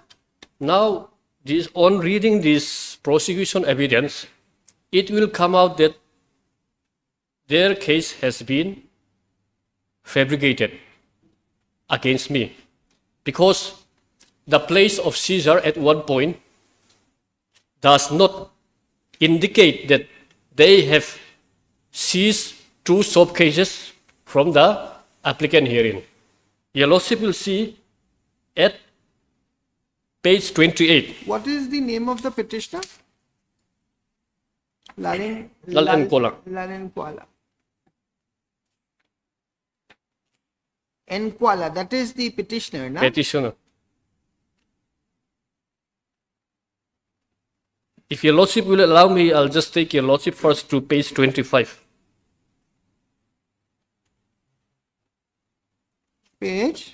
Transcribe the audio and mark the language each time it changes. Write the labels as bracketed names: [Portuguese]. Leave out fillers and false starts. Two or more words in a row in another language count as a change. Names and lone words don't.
[English] Now, this, on reading this prosecution evidence, it will come out that their case has been fabricated against me because the place of seizure at one point does not indicate that they have seized 2 soap cases from the applicant herein. Your Lordship will see at page 28. What is the name of the petitioner? Lalin Nkuala. Nkuala. Nkuala, that is the petitioner, na? Petitioner. If your Lordship will allow me, I'll just take your Lordship first to page 25. Page?